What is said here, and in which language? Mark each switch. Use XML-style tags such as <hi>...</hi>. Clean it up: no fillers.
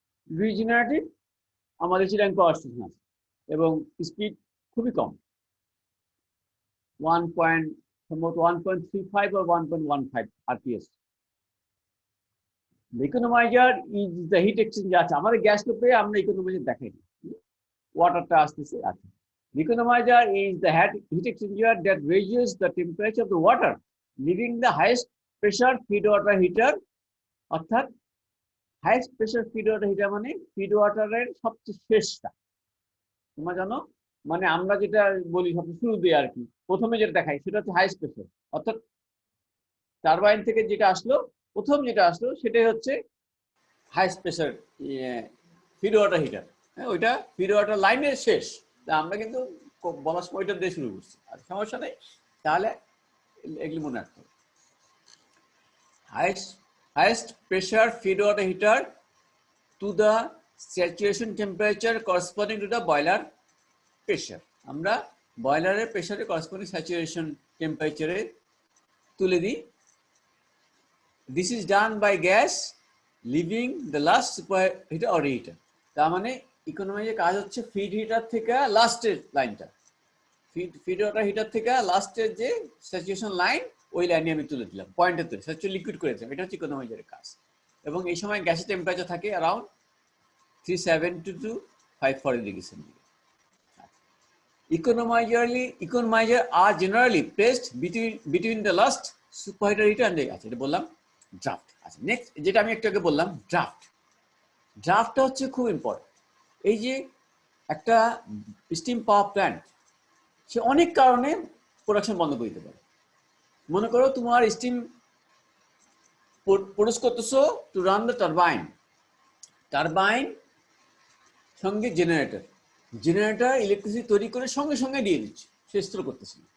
<bn>Regenerative আমাদের Chirang power station আছে এবং স্পিড খুবই কম, 1.35 or 1.15 rps।</bn> <en>Economiser is the heat exchanger.</en> <bn>আছে আমাদের গ্যাস লোপে, আমরা ইকোনমাইজার দেখাই না, ওয়াটারটা আসতেছে।</bn> <en>আচ্ছা, economiser is the heat exchanger that raises the temperature of the water, leaving the highest pressure feed water heater।</en> <bn>অর্থাৎ highest pressure feed water heater মানে ফিড ওয়াটারের সবচেয়ে শেষটা, তোমরা জানো। মানে আমরা যেটা বলি সবচেয়ে শুরুতে আর কি, প্রথমে যেটা দেখাই সেটা হচ্ছে হাইয়েস্ট প্রেশার, অর্থাৎ টারবাইন থেকে যেটা আসলো, প্রথম যেটা আসলো সেটাই হচ্ছে highest pressure feed water heater. হ্যাঁ, ওইটা ফিড ওয়াটার লাইনের শেষ। তা আমরা কিন্তু বলার সময় ওইটা দিয়ে শুরু করছি, আর সমস্যা নেই। তাহলে এগুলি মনে রাখতে হবে।</bn> <en>highest pressure feed water heater to the saturation temperature corresponding to the boiler pressure.</en> <bn>আমরা বয়লারের প্রেসারে corresponding saturation temperature তুলে দিই।</bn> <en>This is done by gas leaving the last superheater or reheater.</en> <bn>তার মানে ইকোনমাইজের কাজ হচ্ছে ফিড হিটার থেকে লাস্টের লাইনটা, ফিড ওয়াটার হিটার থেকে লাস্টের যে স্যাচুরেশন লাইন ওই লাইনে আমি তুলে দিলাম, পয়েন্টে তুলে স্যাচুরেশন লিকুইড করে দিলাম। এটা হচ্ছে ইকোনমাইজারের কাজ। এবং এই সময় গ্যাসের টেম্পারেচার থাকে around 370 to 540 degree centigrade.</bn> <en>Economizer are generally placed between the last superheater heater and the,</en> <bn>আচ্ছা এটা বললাম ড্রাফট। আচ্ছা নেক্সট যেটা আমি একটু আগে বললাম ড্রাফটটা হচ্ছে খুব ইম্পর্টেন্ট। এই যে একটা স্টিম পাওয়ার প্ল্যান্ট, সে অনেক কারণে প্রোডাকশন বন্ধ করে দিতে পারে। মনে করো তোমার স্টিম প্রডিউস করতেছো</bn> <en>to run the turbine</en> <bn>সঙ্গে জেনারেটর ইলেকট্রিসিটি তৈরি করে সঙ্গে সঙ্গে দিয়ে দিচ্ছে, সে স্টোর করতেছে না।</bn>